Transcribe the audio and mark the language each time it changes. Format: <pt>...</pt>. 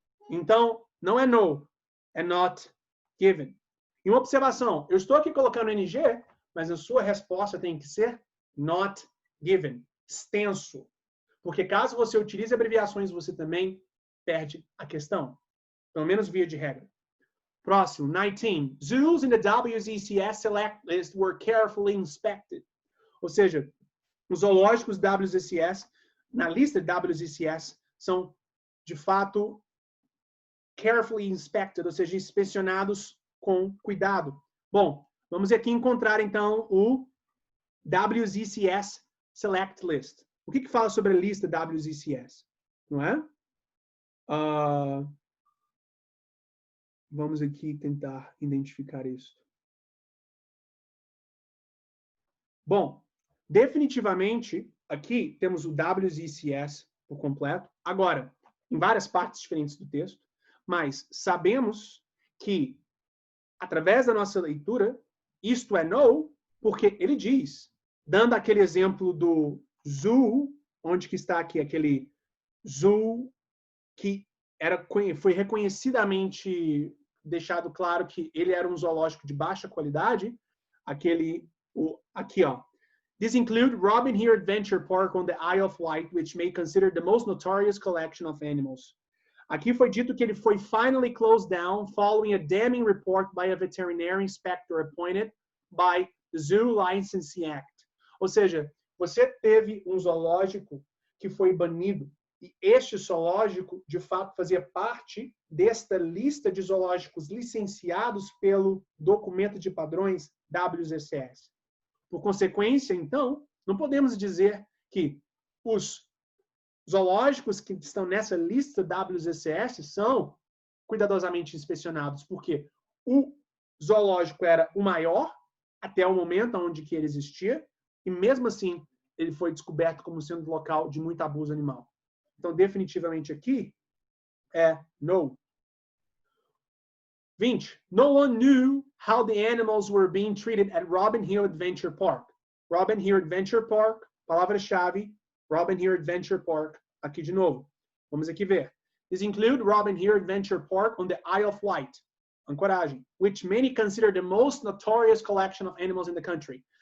<pt>Então, não é no, é not given. E uma observação, eu estou aqui colocando NG, mas a sua resposta tem que ser not given, extenso. Porque caso você utilize abreviações, você também perde a questão. Pelo menos via de regra. Próximo, 19.</pt> <en>Zoos in the WZCS select list were carefully inspected.</en> <pt>Ou seja, os zoológicos WZCS, na lista WZCS, são, de fato,</pt> <en>carefully inspected,</en> <pt>ou seja, inspecionados com cuidado. Bom, vamos aqui encontrar, então, o WZCS Select List. O que fala sobre a lista WZCS? Não é? Vamos aqui tentar identificar isso. Bom, definitivamente, aqui temos o WZCS por completo. Agora, em várias partes diferentes do texto, mas sabemos que, através da nossa leitura, isto é no, porque ele diz, dando aquele exemplo do zoo, onde que está aqui aquele zoo que foi reconhecidamente deixado claro que ele era um zoológico de baixa qualidade, aqui, ó.</pt> <en>This include Robin Hood Adventure Park on the Isle of Wight, which may consider the most notorious collection of animals.</en> <pt>Aqui foi dito que ele foi</pt> <en>finally closed down following a damning report by a veterinary inspector appointed by the Zoo Licensing Act.</en> <pt>Ou seja, você teve um zoológico que foi banido e este zoológico, de fato, fazia parte desta lista de zoológicos licenciados pelo documento de padrões WZCS. Por consequência, então, não podemos dizer que os zoológicos que estão nessa lista WZCS são cuidadosamente inspecionados, porque o zoológico era o maior até o momento onde que ele existia, e mesmo assim ele foi descoberto como sendo local de muito abuso animal. Então, definitivamente aqui é no. 20.</pt> <en>No one knew how the animals were being treated at Robin Hood Adventure Park.</en> <pt>Robin Hood Adventure Park, palavra-chave, Robin Hood Adventure Park, aqui de novo. Vamos aqui ver.</pt> <en>This include Robin Hood Adventure Park on the Isle of Wight, ancoragem, which many consider the most notorious collection of animals in the country.</en>